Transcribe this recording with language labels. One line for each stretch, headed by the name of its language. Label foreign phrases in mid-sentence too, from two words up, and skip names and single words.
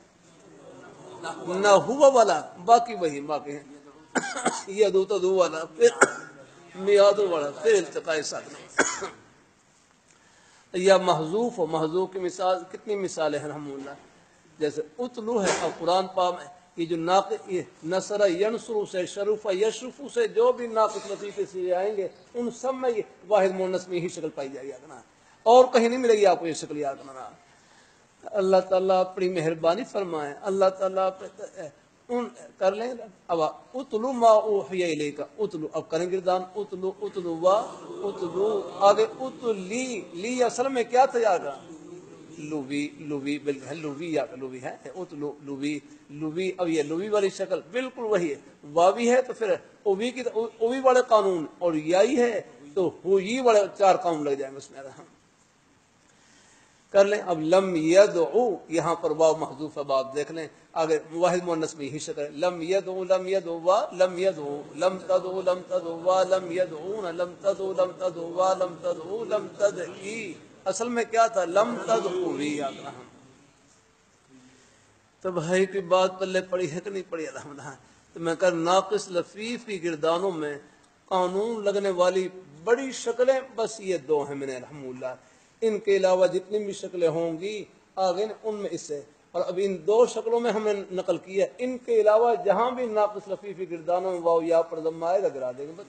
Urdu: نہ ہوا والا، باقی وہی باقی ہے، یدو تدو والا، پھر میاد والا، پھر التقاء ساکن، یا محذوف ہو، محذوف کی مثال کتنی مثالیں ہیں الحمدللہ، جیسے اتلو ہے، اب قرآن پاک میں یہ جو ناقص
Arabic: نصر ینصر
Urdu: سے
Arabic: شرف یشرف
Urdu: سے جو بھی ناقص لطیفے سے آئیں گے ان سب میں یہ واحد مؤنث میں ہی شکل پائی جائے گی نا، اور کہیں نہیں ملے گی آپ کو یہ شکل یاد کرنا۔ اللہ تعالیٰ اپنی مہربانی فرمائے، اللہ تعالیٰ کر لیں اب
Arabic: اتلو ما اوحی الیک،
Urdu: اتلو اب کریں گردان
Arabic: اتلو اتلو وا اتلو
Urdu: آگے اتلی لی اصل میں کیا تھا یاد لوی لوی بالکل لوی یا لوی ہے اتلو لوی لوی، اب یہ لوی والی شکل بالکل وہی ہے، واوی ہے تو پھر اوی کی اوی والے قانون، اور یائی ہے تو ہوئی والے چار قانون لگ جائیں گے اس میں۔ کر لیں اب لم یدعو یہاں پر واو محذوف ہے، آپ دیکھ لیں آگے واحد مؤنث میں ہی شکل ہے،
Arabic: لم یدعو لم یدعو وا لم یدعو لم تدعو لم تدعو وا لم یدعون لم تدعو لم تدعو وا لم تدعو لم تدعی،
Urdu: اصل میں کیا تھا
Arabic: لم تدعوی
Urdu: یاد رہا۔ تو بھائی کی بات پلے پڑی ہے کہ نہیں پڑی الحمدللہ؟ تو میں کہا ناقص لفیف کی گردانوں میں قانون لگنے والی بڑی شکلیں بس یہ دو ہیں میں نے الحمدللہ، ان کے علاوہ جتنی بھی شکلیں ہوں گی آگے ان میں اس سے، اور اب ان دو شکلوں میں ہم نے نقل کیا، ان کے علاوہ جہاں بھی ناقص لفیفی گردانوں میں واو یا پر ضمہ آئے گا گرا دیں گے بس۔